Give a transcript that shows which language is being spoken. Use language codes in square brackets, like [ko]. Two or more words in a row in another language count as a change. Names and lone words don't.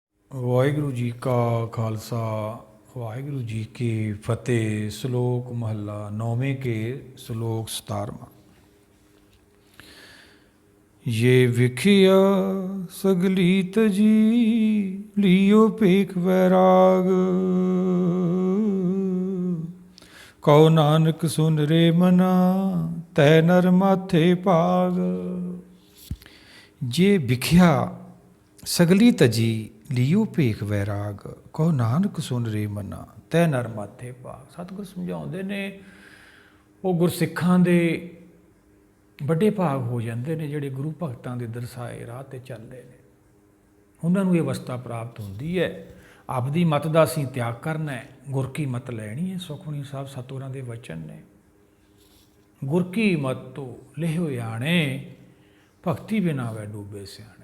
[pa] ਵਾਹਿਗੁਰੂ ਜੀ ਕਾ ਖਾਲਸਾ ਵਾਹਿਗੁਰੂ ਜੀ ਕੀ ਫਤਿਹ। ਸ਼ਲੋਕ ਮਹੱਲਾ ਨੌਵੇਂ ਕੇ ਸ਼ਲੋਕ 17ਵਾਂ। ਯੇ ਬਿਖਿਆ ਸਗਲੀ ਤਜੀ ਲੀਓ ਪੇਖ ਬੈਰਾਗ, ਕਹੋ ਨਾਨਕ ਸੁਨ ਰੇ ਮਨਾ ਤੈ ਨਰ ਮਾਥੇ ਭਾਗ। ਜੇ ਬਿਖਿਆ ਸਗਲੀ ਤਜੀ ਲੀਓ ਪੇਖ ਬੈਰਾਗ, ਕਹੋ ਨਾਨਕ ਸੁਨ ਰੇ ਮਨਾ ਤੈ ਨਰ ਮਾਥੇ ਭਾਗ। सतਿਗੁਰ ਸਮਝਾਉਂਦੇ ਨੇ ਉਹ ਗੁਰਸਿੱਖਾਂ ਦੇ ਵੱਡੇ ਭਾਗ ਹੋ ਜਾਂਦੇ ਨੇ ਜਿਹੜੇ ਗੁਰੂ ਭਗਤਾਂ ਦੇ ਦਰਸਾਏ ਰਾਹ 'ਤੇ ਚੱਲਦੇ ਨੇ। ਉਹਨਾਂ ਨੂੰ ਇਹ ਅਵਸਥਾ ਪ੍ਰਾਪਤ ਹੁੰਦੀ ਹੈ। ਆਪਦੀ ਮਤ ਦਾ ਅਸੀਂ ਤਿਆਗ ਕਰਨਾ ਹੈ, ਗੁਰ ਕੀ ਮਤ ਲੈਣੀ ਹੈ। ਸੁਖਮਨੀ ਸਾਹਿਬ ਸਤਿਗੁਰਾਂ ਦੇ ਵਚਨ ਨੇ, ਗੁਰ ਕੀ ਮਤ ਤੋਂ ਲਿਹੁ ਆਣੇ, ਭਗਤੀ ਬਿਨਾ ਵੈ ਡੂਬੇ ਸਿਆਣੇ।